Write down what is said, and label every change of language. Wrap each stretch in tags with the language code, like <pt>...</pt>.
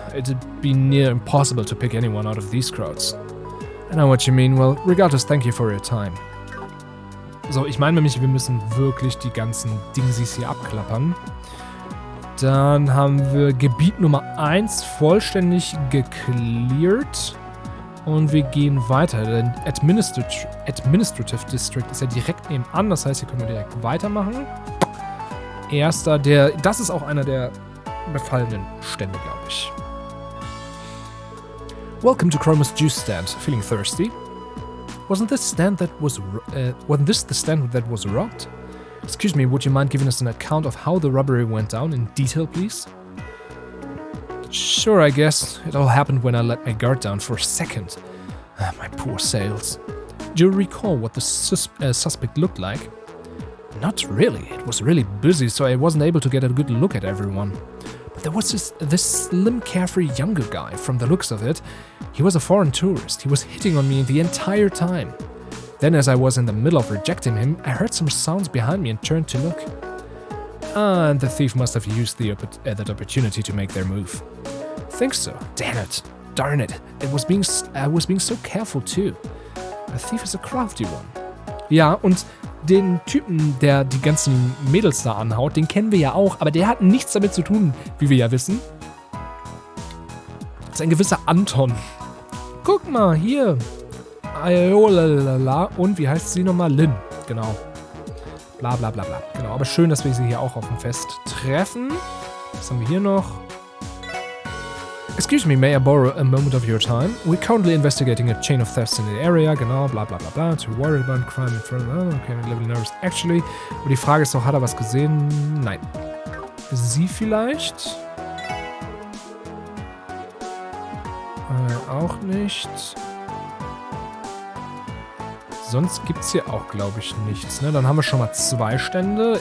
<en>It'd be near impossible to pick anyone out of these crowds. I know what you mean. Well, regardless, thank you for your time.</en> <de>So, ich meine nämlich, wir müssen wirklich die ganzen Dingsies hier abklappern. Dann haben wir Gebiet Nummer 1 vollständig gecleared. Und wir gehen weiter. Der Administrative District ist ja direkt nebenan. Das heißt, hier können wir direkt weitermachen. Das ist auch einer der befallenen Stände, glaube ich.</de> <en>Welcome to Chroma's Juice Stand. Feeling thirsty? Wasn't this the stand that was robbed? Excuse me, would you mind giving us an account of how the robbery went down in detail, please? Sure, I guess. It all happened when I let my guard down for a second. My poor sales. Do you recall what the suspect looked like? Not really. It was really busy, so I wasn't able to get a good look at everyone. But there was this slim, carefree younger guy. From the looks of it, he was a foreign tourist. He was hitting on me the entire time. Then, as I was in the middle of rejecting him, I heard some sounds behind me and turned to look. And the thief must have used that opportunity to make their move. Think so. Damn it. Darn it. I was being so careful too. A thief is a crafty one.</en> <de>Ja, und den Typen, der die ganzen Mädels da anhaut, den kennen wir ja auch, aber der hat nichts damit zu tun, wie wir ja wissen. Das ist ein gewisser Anton. Guck mal, hier. Aiolalala. Und wie heißt sie nochmal? Lynn. Genau. Bla bla bla bla. Genau, aber schön, dass wir sie hier auch auf dem Fest treffen. Was haben wir hier noch?</de> <en>Excuse me, may I borrow a moment of your time? We're currently investigating a chain of thefts in the area,</en> <de>genau, bla bla bla bla.</de> <en>Too worried about crime in front of... Okay, I'm a little nervous.</en> <de>Actually, aber die Frage ist doch, hat er was gesehen? Nein. Sie vielleicht? Auch nicht. Sonst gibt's hier auch, glaube ich, nichts. Ne? Dann haben wir schon mal 2 Stände.</de>